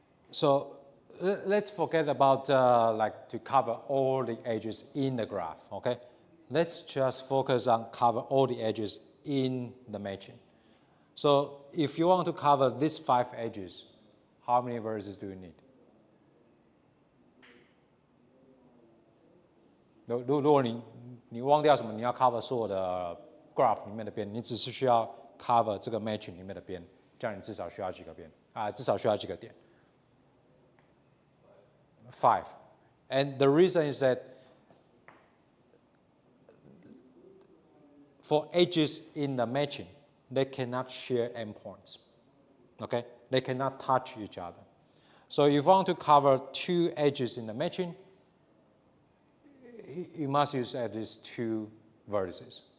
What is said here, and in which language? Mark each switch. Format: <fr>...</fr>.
<en>So let's forget about like to cover all the edges in the graph, okay? Let's just focus on cover all the edges in the matching. So if you want to cover these 5 edges, how many vertices do you need?</en> <zh>如果你忘掉什么，你要 cover 所有的 graph 里面的边，你只是需要 cover 这个 matching 里面的边，这样你至少需要几个边啊？至少需要几个点？5.</zh> <en>And the reason is that for edges in the matching, they cannot share endpoints. Okay? They cannot touch each other. So if you want to cover 2 edges in the matching, you must use at least 2 vertices.</en>